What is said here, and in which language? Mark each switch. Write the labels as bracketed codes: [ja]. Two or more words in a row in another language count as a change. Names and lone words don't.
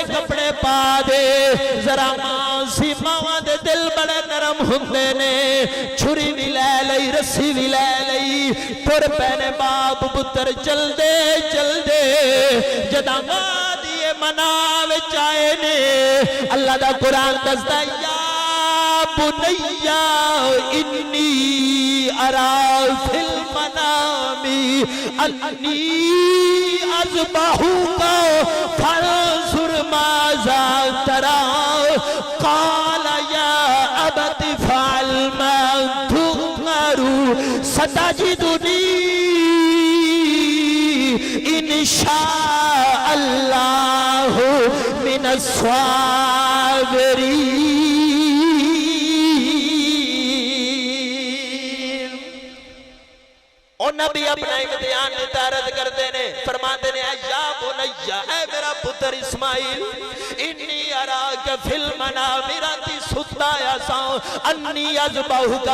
[pa] کپڑے پا دے ذرا ماسی ماوا دے دل بڑے نرم ہندے نے چھری بھی لے لئی رسی بھی لے لئی ٹر پینے باپ پتر چلدے چلدے جدا وادیے منا وچ آئے نے اللہ دا قرآن دسدا [ar] يا بني إني أرى في المنام أني أذبحك فانظر ماذا ترى قال يا أبت افعل ما تؤمر ستجدني إن شاء الله من الصابرين. [pa] نبی اپنا امتحان نتارت کرتے نے فرماتے نے [ar] يا بني [pa] اے میرا پتر اسماعیل [ar] إني أراك في المنام [pa] راتی ستا آیا [ar] أني أذبحك